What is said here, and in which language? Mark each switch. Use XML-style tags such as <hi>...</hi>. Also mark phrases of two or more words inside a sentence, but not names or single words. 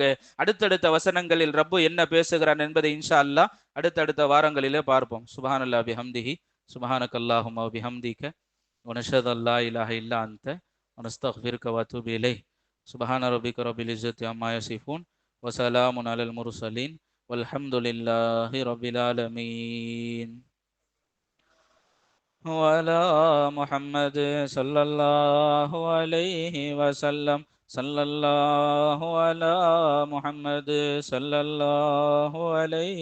<ta>அடுத்தடுத்த வசனங்களில் ரப்பு என்ன பேசுகிறான் என்பதை</ta> <ar>إن شاء الله</ar> <ta>அடுத்தடுத்த வாரங்களிலே பார்ப்போம்.</ta> <ar>سبحان الله وبحمده، سبحانك اللهم و بحمدك، و نشهد أن لا إله إلا أنت، و نستغفرك و أتوب إليك. سبحان ربك رب العزة عما يصفون، و سلام على المرسلين, والحمد لله رب العالمين. وعلى محمد صلى الله عليه وسلم. صلى الله على محمد صلى الله عليه.</ar>